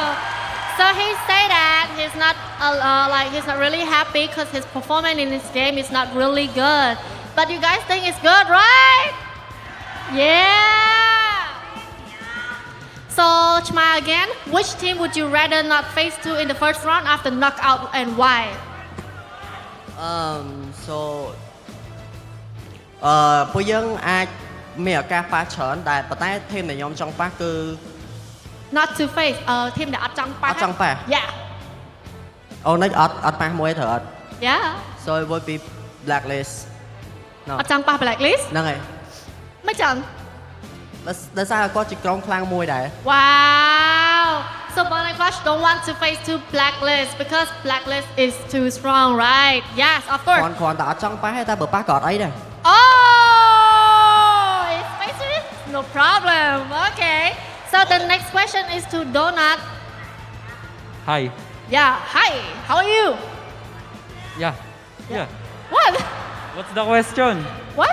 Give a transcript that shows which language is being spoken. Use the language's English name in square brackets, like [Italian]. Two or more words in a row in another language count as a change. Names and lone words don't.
[English] So he say that he's not he's not really happy because his performance in this game is not really good. But you guys think it's good, right? Yeah. So Chma again, which team would you rather not face to in the first round after knockout and why? [Khmer] So ពួកយើងអាចមានឱកាសប៉ះច្រើនតែប៉ុន្តែធីមដែលខ្ញុំចង់ប៉ះគឺ [English] Not to face team [Khmer] ដែលអត់ចង់ប៉ះ អត់ចង់ប៉ះ [English] Yeah. [Khmer] អូនអត់ប៉ះមួយត្រូវអត់ [English] Yeah. So it would be Blacklist [Khmer] អត់ចង់ប៉ះ Blacklist ហ្នឹងហើយ មិនចឹង ដោយសារគាត់ជាក្រុមខ្លាំងមួយដែរ [English] Wow. So Blacklist don't want to face to Blacklist because Blacklist is too strong, right? Yes, of course. [Khmer] គ្រាន់តែអត់ចង់ប៉ះទេតែបើប៉ះក៏អត់អីដែរ [English] Oh, it's spicy? No problem. Okay. So the next question is to Donut. Hi. Yeah. Hi. How are you? Yeah. What? What's the question? What?